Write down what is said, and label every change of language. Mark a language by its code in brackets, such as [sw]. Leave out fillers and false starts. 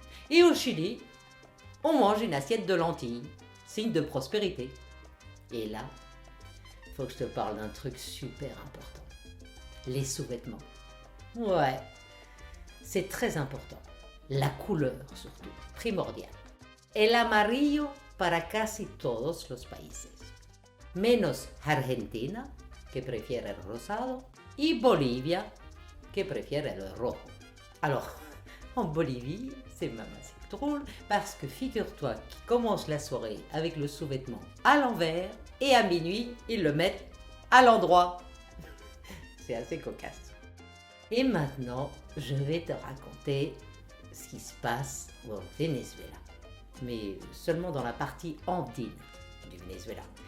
[fr] Et au Chili, on mange une assiette de lentilles, signe de prospérité. Et là, il faut que je te parle d'un truc super important. Les sous-vêtements. Ouais, c'est très important. La couleur surtout, primordial. [es] El amarillo para casi todos los países. Menos Argentina, que prefiere el rosado, y Bolivia, que prefiere le rojo. [fr] Alors, en Bolivie, c'est même assez drôle, parce que figure-toi qu'ils commencent la soirée avec le sous-vêtement à l'envers, et à minuit, ils le mettent à l'endroit. C'est assez cocasse. Et maintenant, je vais te raconter ce qui se passe au Venezuela, mais seulement dans la partie andine du Venezuela.